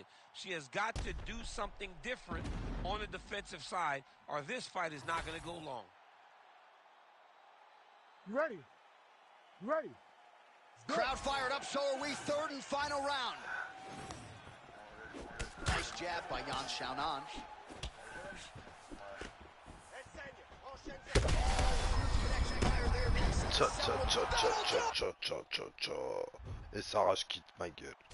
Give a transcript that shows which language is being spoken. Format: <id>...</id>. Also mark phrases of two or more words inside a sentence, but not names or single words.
<en>She has got to do something different on the defensive side, or this fight is not going to go long. You ready? You ready? Crowd fired up, so are we. Third and final round. Nice jab by Xiaonan. Tcha tcha tcha tcha tcha tcha tcha tcha.</en> <fr>Et Sarah, je quitte ma gueule.</fr>